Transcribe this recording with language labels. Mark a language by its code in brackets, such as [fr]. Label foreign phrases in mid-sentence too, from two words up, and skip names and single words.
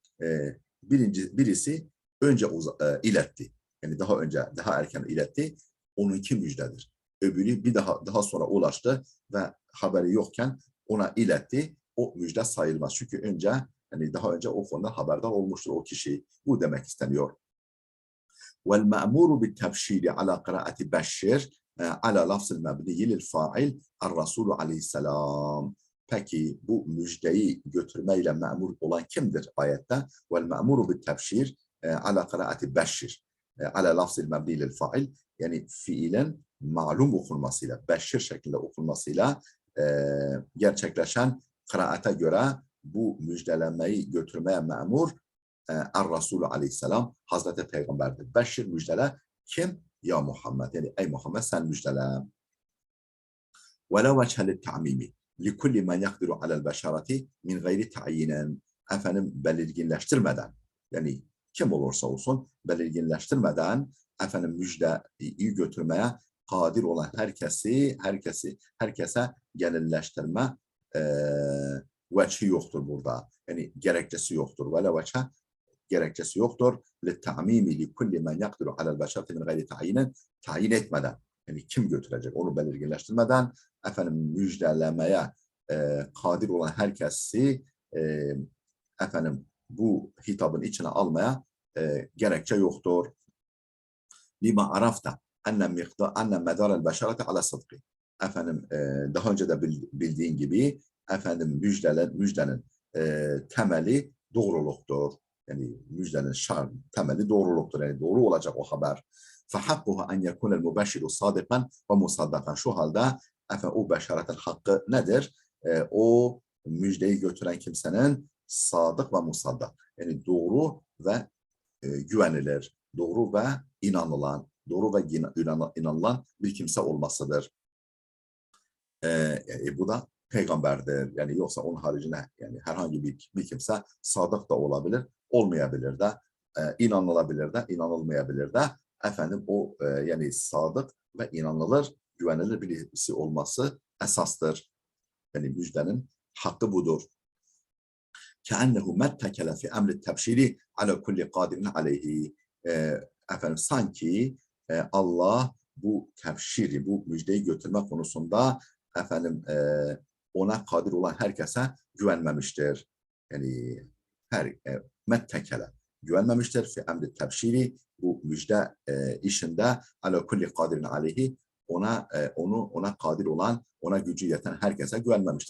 [tr] Birisi önce iletti. Yani daha erken iletti. Onunki müjdedir. Öbürü bir daha sonra ulaştı ve haberi yokken ona iletti. O müjde sayılmaz. Çünkü daha önce o konuda haberdar olmuştur o kişi. Bu demek isteniyor. [ar] والمأمور بالتبشير على قراءة بشر على لفظ المبني للفاعل الرسول aleyhisselam. [tr] Peki bu müjdeyi götürmeyle memur olan kimdir ayette? [ar] والمأمور بالتبشير على قراءة بشر على لفظ المبني للفاعل, [tr] yani fiilin malum okunmasıyla, beşir şeklinde okunmasıyla gerçekleşen kıraate göre bu müjdelemeyi götürmeye memur Er-Resulü aleyhisselam, Hazreti Peygamber'dir. Beşir müjdele kim? Ya Muhammed. Yani ey Muhammed sen müjdele. [ar] وَلَا وَجْهَ لِلْتَعْمِيمِ لِكُلِّ مَنْ يَقْدِرُ عَلَى الْبَشَرَةِ مِنْ غَيْرِ تَعْيِينٍ, [tr] efendim belirginleştirmeden, yani kim olursa olsun belirginleştirmeden efendim müjdeyi götürmeye kadir olan herkese genelleştirme veçhi yoktur burada. Yani gerekçesi yoktur. [ar] وَلَا وَجْهَ, [tr] gerekçesi yoktur. [ar] لِلْتَعْمِيمِ لِكُلِّ مَنْ يَقْدِرُ عَلَى الْبَشَرَةِ مِنْ غَيْرِ تَعْيِينٍ, [tr] tayin etmeden, yani kim götürecek onu belirginleştirmeden efendim müjdelemeye kadir olan herkesi efendim bu hitabın içine almaya gerekçe yoktur. [ar] لما عرفت أن مدار البشارة على الصدق. [tr] Efendim daha önce de bildiğin gibi efendim müjdenin temeli doğruluktur. Yani müjdenin temeli doğruluktur. Yani doğru olacak o haber. [ar] فَحَقُّهَا اَنْ يَكُونَ الْمُبَشِّرُ صَادِقًا وَمُصَدَّقًا. [tr] Şu halde efendim o beşeretin hakkı nedir? O müjdeyi götüren kimsenin sadık ve musaddak. Yani doğru ve güvenilir, doğru ve inanılan bir kimse olmasıdır. Bu da peygamberdir. Yani yoksa onun haricinde yani herhangi bir kimse sadık da olabilir, olmayabilir de, inanılabilir de, inanılmayabilir de. Efendim o yani sadık ve inanılır, güvenilir birisi olması esastır. Yani müjdenin hakkı budur. [ar] كأنه متكل في أمر التبشير على كل قادر عليه. [tr] Efendim sanki Allah bu tebşiri, bu müjdeyi götürme konusunda efendim ona kadir olan herkese güvenmemiştir. Yani mettekele güvenmemiştir [ar] في أمر التبشير, [tr] bu müjde işinde [ar] على كل قادر عليه, [tr] ona kadir olan, ona gücü yeten herkese güvenmemiştir.